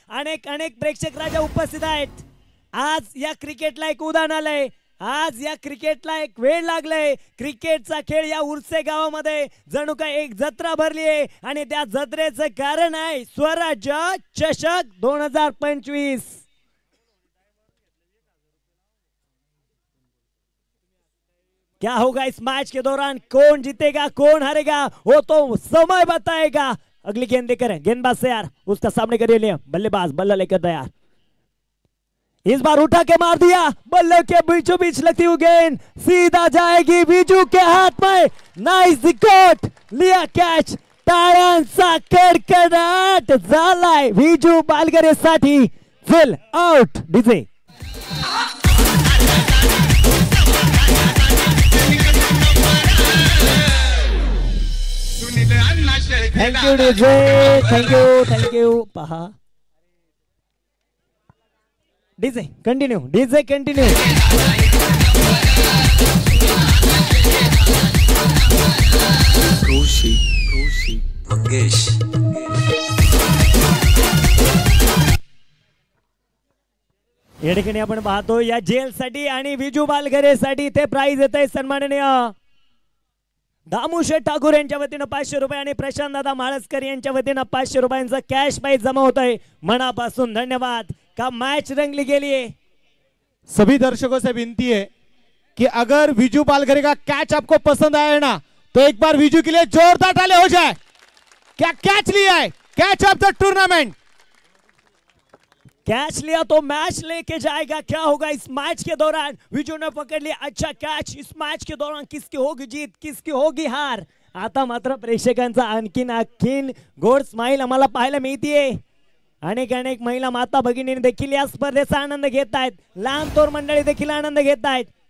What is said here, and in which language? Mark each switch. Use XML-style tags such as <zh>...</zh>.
<mr>अनेक प्रेक्षक राजा उपस्थित आहेत. आज या क्रिकेटला एक उदाहरण आलंय. आज या क्रिकेटला एक वेळ लागलाय. क्रिकेटचा खेळ या उर्से गावामध्ये जणू काय एक जत्रा भरली आहे आणि त्या जत्रेचं कारण आहे स्वराज्य चषक 2025.</mr> <hi>क्या होगा इस मैच के दौरान, कौन जीतेगा कौन हारेगा वो तो समय बताएगा. अगली गेंद देकर गेंदबाज से यार उसका सामने करिए लिया. बल्लेबाज बल्ला लेकर तैयार. इस बार उठा के मार दिया. बल्ले के बीचों बीच लगती हुई गेंद सीधा जाएगी विजू के हाथ में. Nice wicket. लिया कैच.</hi> <mr>टाळ्यांचा कडकडाट झालाय विजू पालघरे साठी.</mr> <en>Fill out DJ. Thank you DJ. Thank you. पहा DJ continue. DJ continue. रोशी मंगेश.</en> <mr>या ठिकाणी आपण पाहतो या जेल साठी आणि विजू पालघरे साठी ते प्राइज येत आहे. सन्माननीय दामूशेठ ठाकूर यांच्या वतीनं 500 रुपये आणि प्रशांत दादा माळसकर यांच्या वतीनं 500 रुपयांचा कॅश प्राइज जमा होत आहे. मनापासून धन्यवाद. का मैच रंगली गेली है.</mr> <hi>सभी दर्शकों से विनती है कि अगर विजू पालघरे का कैच आपको पसंद आया ना तो एक बार विजू के लिए जोरदार ताली हो जाए. क्या कैच लिया है.</hi> <en>Catch of the tournament.</en> <hi>Catch लिया तो मैच लेके जाएगा। क्या होगा इस मैच के दौरान? विजू ने पकड़ लिया अच्छा कैच। इस मैच के दौरान किसकी होगी जीत, किसकी होगी हार?</hi> <mr>आता मात्र प्रेक्षकांचा आणखीन गोड स्माइल आम्हाला पाहायला मिळतीये। अनेक अनेक महिला माता भगिनी देखील या स्पर्धेचा आनंद घेत आहेत। लहान थोर मंडळी देखील आनंद घेत आहेत।</mr>